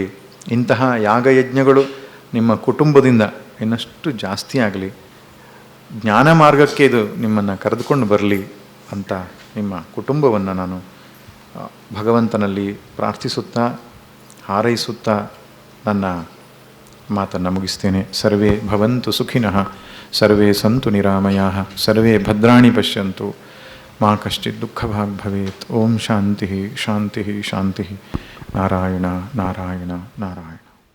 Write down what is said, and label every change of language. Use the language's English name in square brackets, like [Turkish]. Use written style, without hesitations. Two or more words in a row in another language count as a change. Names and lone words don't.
[Kannada] ಇಂತಹ ಯಾಗಯಜ್ಞಗಳು ನಿಮ್ಮ ಕುಟುಂಬದಿಂದ ಇನ್ನಷ್ಟು ಜಾಸ್ತಿ ಆಗಲಿ. ಜ್ಞಾನ ಮಾರ್ಗಕ್ಕೆ ಇದು ನಿಮ್ಮನ್ನು ಕರೆದುಕೊಂಡು ಬರಲಿ ಅಂತ ನಿಮ್ಮ ಕುಟುಂಬವನ್ನು ನಾನು ಭಗವಂತನಲ್ಲಿ ಪ್ರಾರ್ಥಿಸುತ್ತಾ ಹಾರೈಸುತ್ತಾ ನನ್ನ ಮಾತನ್ನು ಮುಗಿಸ್ತೇನೆ. [Sanskrit] ಸರ್ವೇ ಭವಂತು ಸುಖಿನಃ, ಸರ್ವೇ ಸಂತು ನಿರಾಮಯಾಃ, ಸರ್ವೇ ಭದ್ರಾಣಿ ಪಶ್ಯಂತು, ಮಾ ಕಶ್ಚಿತ್ ದುಃಖಭಾಗ್ ಭವೇತ್. ಓಂ ಶಾಂತಿ ಶಾಂತಿ ಶಾಂತಿ. ನಾರಾಯಣ ನಾರಾಯಣ ನಾರಾಯಣ.